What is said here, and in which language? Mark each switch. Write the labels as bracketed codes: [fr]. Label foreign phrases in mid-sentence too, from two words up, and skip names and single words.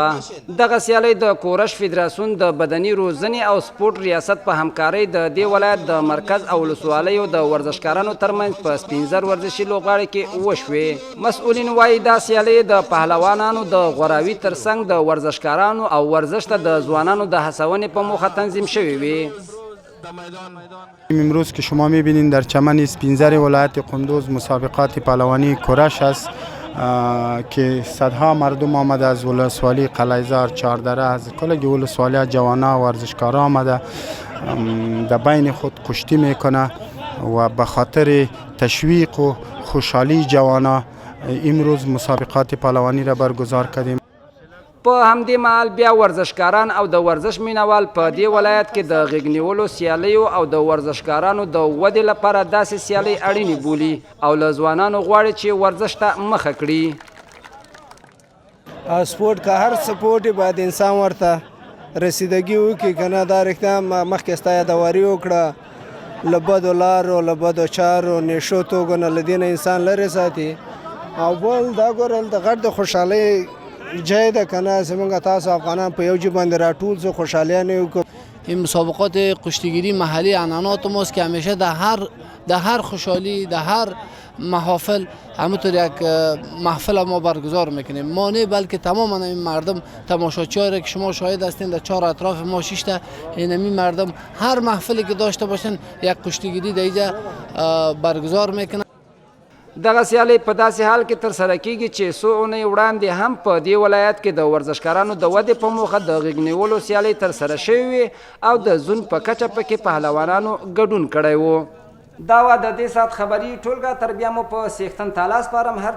[ps] دغه سیالۍ د کورش فدراسیون د بدني روزنې او سپورټ ریاست په همکارۍ د دې ولایت د مرکز او ولسوالیو د ورزشکارانو ترمنځ په سپینزر ورزشي لوبغالي کې وشوې. مسؤلین وایي دا سیالۍ د پهلوانانو د غوراوي ترڅنګ د ورزشکارانو او ورزش ته د ځوانانو د هڅونې په موخه تنظیم شوې وې. [fa] امروز که شما میبینید در چمن سپینزر ولایت قندوز مسابقات پهلوانی کورش است که صدها مردم آمده از ولسوالی قلعه‌زار، چهاردره، از کل ولسوالی جوانا ورزشکارا آمده در بین خود کشتی میکنه و به خاطر تشویق و خوشحالی جوانا امروز مسابقات پهلوانی را برگزار کردیم. [ps] په همدې مهال بیا ورزشکاران او د ورزش مینوال په دې ولایت کې د غېږ نیولو سیالیو او د ورزشکارانو د ودې لپاره داسې سیالۍ اړینې بولي او له ځوانانو غواړي چې ورزش ته مخه کړي. سپورټ که هر سپورټ باید انسان ورته رسیدګي وکړي که نه دا رښتیا مخکې ستا یادواري وکړه له بدو لارو له بدو چارو نشو توکو نه له دې نه انسان لرې ساتي. او بل دا ګورل د غټ د خوشحالۍ ځای ده که نه، زموږ تاسو افغانان په یو جای باندې راټول شو، خوشحالیانې وکړو. [fa] این مسابقات کشتیگیری محلی عنعنات ماست که همیشه در هر خوشحالی، در هر محافل همونطور یک محفل ما برگزار میکنیم. ما نه بلکه تمام این مردم تماشاچی‌ها که شما شاهد هستین در 4 اطراف ما 6 تا اینمی مردم هر محفلی که داشته باشن یک کشتیگیری در اینجا برگزار میکنن. [ps] دغه سیالۍ په داسې حال کې ترسره کیږي چې څو اونۍ وړاندې هم په دې ولایت کې د ورزشکارانو د ودې په موخه د غېږ نیولو سیالۍ ترسره شوې وې او د زون په کچه پکې پهلوانانو ګډون کړی و. دا وه د دې ساعت خبري ټولګه. تر بیا مو په څښتن تالا سپارم.